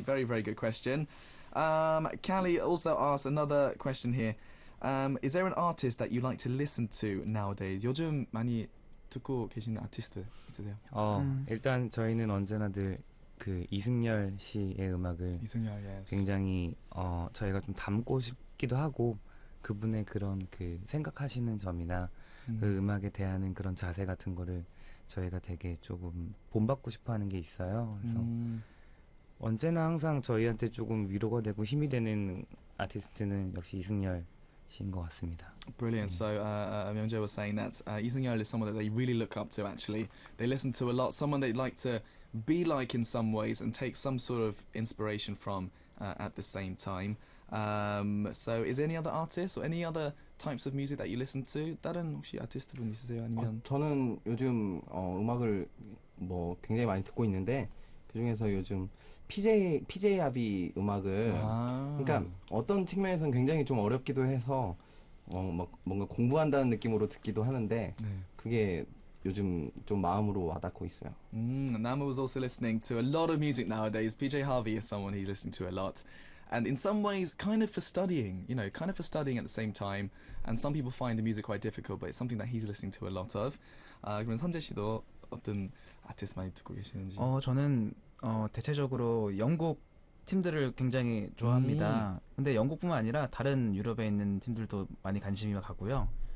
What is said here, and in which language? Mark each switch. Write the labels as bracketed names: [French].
[English] Very, very good question. Callie also asked another question here. Is there an artist that you like to listen to nowadays? [Korean] 요즘 많이 듣고 계시는 아티스트 있으세요? 일단 저희는 언제나 늘 그 이승열 씨의 음악을 굉장히 저희가 좀 담고 싶기도 하고 그분의 그런 그 생각하시는 점이나 그 음악에 대하는 그런 자세 같은 거를 저희가 되게 조금 본받고 싶어하는 게 있어요. 그래서 언제나 항상 저희한테 조금 위로가 되고 힘이 되는 아티스트는 역시 이승열 씨인 것 같습니다. [English] Brilliant. So Myungjae was saying that 이승열 is someone that they really look up to. Actually, they listen to a lot. Someone they'd like to be like in some ways and take some sort of inspiration from at the same time. So, is there any other artists or any other types of music that you listen to? [Korean] 다른 혹시 아티스트 분 있으세요? 아니면 저는 요즘 음악을 뭐 굉장히 많이 듣고 있는데 그 중에서 요즘 PJ 하비 음악을 그러니까 어떤 측면에서는 굉장히 좀 어렵기도 해서 막 뭔가 공부한다는 느낌으로 듣기도 하는데 그게 요즘 좀 마음으로 와닿고 있어요. [English] Nama was also listening to a lot of music nowadays. PJ Harvey is someone he's listening to a lot. And in some ways, kind of for studying, you know, kind of for studying at the same time. And some people find the music quite difficult, but it's something that he's listening to a lot of. [Korean] 그러면 선재 씨도 어떤 아티스트 많이 듣고 계시는지? 저는 대체적으로 영국 팀들을 굉장히 좋아합니다. 근데 영국뿐만 아니라 다른 유럽에 있는 팀들도 많이 관심이 가고요.